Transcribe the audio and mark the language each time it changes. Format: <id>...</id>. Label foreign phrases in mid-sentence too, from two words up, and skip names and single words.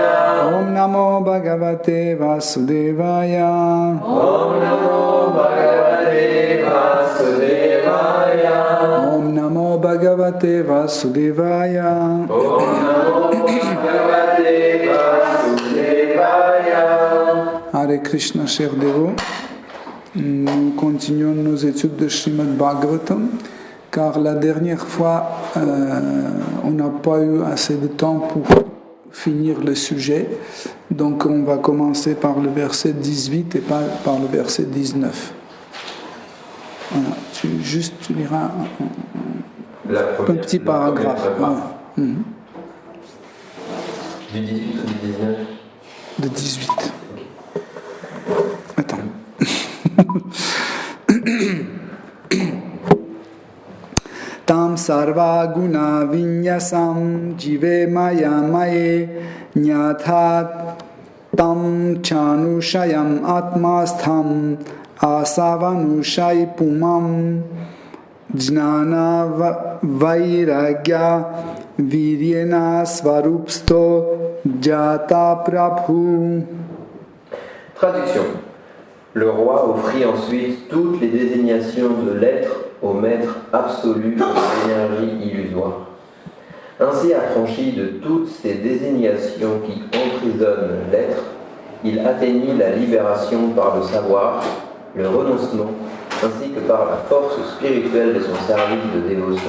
<sa>Om Namo Bhagavate Vasudevaya. Om Namo Bhagavate Vasudevaya. Om Namo Bhagavate Vasudevaya. Om Namo Bhagavate Vasudevaya. Hare Krishna,</sa> <fr>chers dévots. Nous continuons nos études de Srimad Bhagavatam, car la dernière fois, on n'a pas eu assez de temps pour finir le sujet. Donc on va commencer par le verset 18 et pas par le verset 19. Voilà, tu liras un petit paragraphe. Ouais. Du 18 ou du 19? De 18. Attends.</fr> <sa>Tam sarva guna vinyasam jive maya maye nyathat tam chanushayam atmastham asavanushai pumam jnana vairagya viryena svarupsto jata prabhu.</sa> <fr>Traduction. Le roi offrit ensuite toutes les désignations de l'être au maître absolu de l'énergie illusoire. Ainsi affranchi de toutes ces désignations qui emprisonnent l'être, il atteignit la libération par le savoir, le renoncement, ainsi que par la force spirituelle de son service de dévotion.</fr>